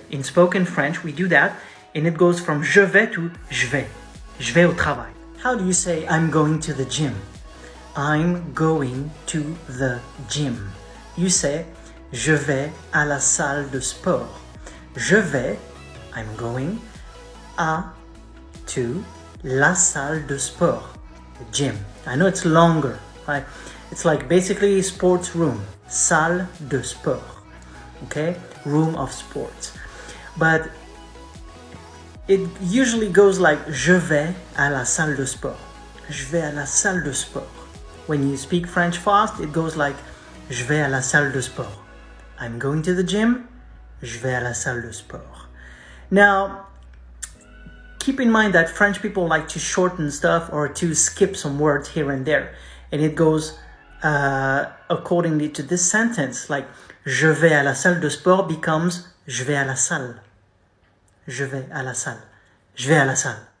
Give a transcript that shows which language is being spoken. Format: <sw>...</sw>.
<en>In spoken French, we do that. And it goes from je vais to je vais.</en> <fr>Je vais au travail.</fr> <en>How do you say I'm going to the gym? I'm going to the gym. You say</en> <fr>je vais à la salle de sport. Je vais,</fr> <en>I'm going,</en> <fr>to la salle de sport,</fr> <en>the gym. I know it's longer, right? It's like basically sports room, salle de sport, okay? Room of sports. But it usually goes like</en> <fr>je vais à la salle de sport. Je vais à la salle de sport.</fr> <en>When you speak French fast, it goes like</en> <fr>je vais à la salle de sport.</fr> <en>I'm going to the gym.</en> <fr>Je vais à la salle de sport.</fr> <en>Now, keep in mind that French people like to shorten stuff or to skip some words here and there. And it goes accordingly to this sentence, like</en> <fr>je vais à la salle de sport becomes je vais à la salle. Je vais à la salle. Je vais à la salle.</fr>